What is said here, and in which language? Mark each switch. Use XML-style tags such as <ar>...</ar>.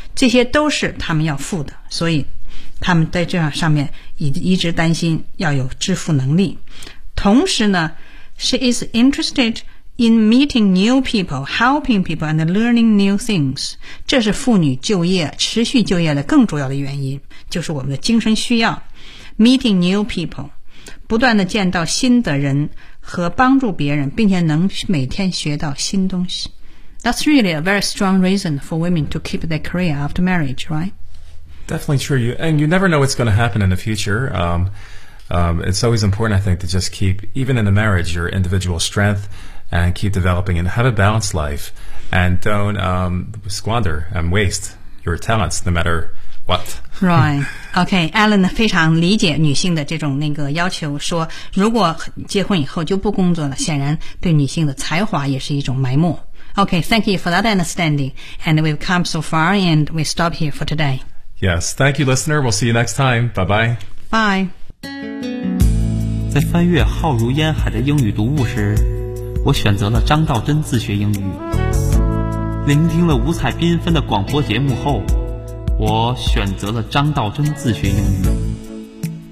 <zh>这些都是他们要付的，所以他们在这样上面一直担心要有支付能力。同时呢</zh> <en>，She is interested in meeting new people, helping people, and learning new things。</en> <zh>这是妇女就业、持续就业的更主要的原因，就是我们的精神需要 ，</zh> <en>meeting new people，</en> <zh>不断的见到新的人和帮助别人，并且能每天学到新东西。</zh> <en>That's really a very strong reason for women to keep their career after marriage, right? Definitely true. You never know what's going to happen in the future. It's always important, I think, to just keep, even in a marriage, your individual strength and keep developing and have a balanced life and don't squander and waste your talents no matter what. Right.</en> <zh>Okay, Alan 非常理解女性的这种那个要求，说如果结婚以后就不工作了，显然对女性的才华也是一种埋没。</zh> <en>Okay, thank you for that understanding. And we've come so far and we stop here for today. Yes, thank you, listener. We'll see you next time. Bye-bye. Bye.</en> <zh>在翻阅浩如烟海的英语读物时，我选择了张道真自学英语。聆听了五彩缤纷的广播节目后，我选择了张道真自学英语。</zh>